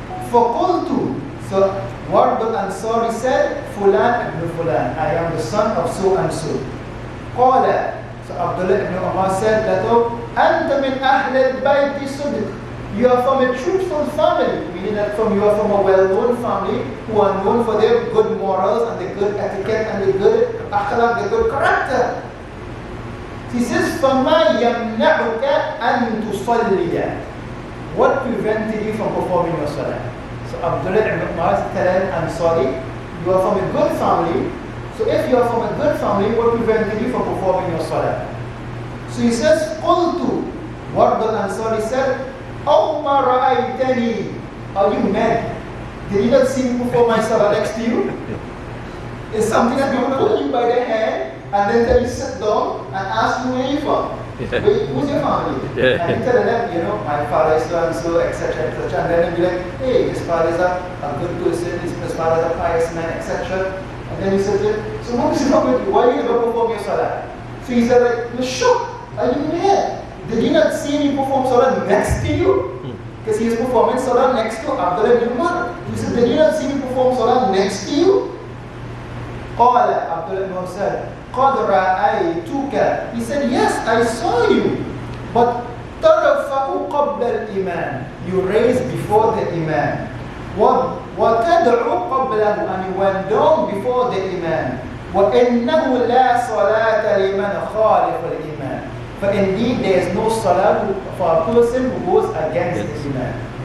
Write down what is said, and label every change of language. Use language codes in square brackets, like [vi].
[ar] فَقُلْتُ. [en] So Ward al-Ansari said, Fulan ibn Fulan, I am the son of so and so. [ar] قال. [en] So Abdullah ibn Umar said that, [ar] أنت من أهل البيت صدق. [en] You are from a truthful family, meaning that you are from a well-known family who are known for their good morals and the good etiquette and the good akhlaq, the good character. He says, [ar] فَمَا يَمْنَعُكَ أَن تُصَلِّيَ. [en] What prevented you from performing your salah? So Abdullah ibn Umar is telling Ansari, you are from a good family. So if you are from a good family, what prevented you from performing your salah? So he says, [ar] قُلْتُ. [en] Ward al-Ansari said, [ar] أَوْ مَا رَأَيْتَنِي. [en] Are you mad? Did you not see me perform my salah next to you? It's something that you pull you by the hand and then tell you sit down and ask you where you from. Yeah. Who's your family? Yeah. And you tell them, you know, my father is so and so, etc., etc. And then you'll be like, hey, his father is a good person, his father is a pious man, etc. And then you say to him, so what is wrong with you? Why are you never perform your salah? So he said, like, you're shocked. Are you mad? Did you not see me perform salah next to you? Because he is performing salah next to Abdullah ibn Umar. He said, did you not see me perform salah next to you? [ar] قال. [en] Abdullah ibn Umar said, [ar] قَدْ رَأَيْتُكَ. [en] He said, yes, I saw you. But [ar] تَرَفَعُ قَبْلَ الْإِمَامِ. [en] You raised before the Imam. [ar] وَتَدْعُ قَبْلَهُ. [en] And you went down before the Imam. [ar] وَإِنَّهُ لَا صَلَاةَ لِمَنْ خَالِفَ الْإِمَامِ. [en] For indeed there is no salah for a person who goes against the Imam.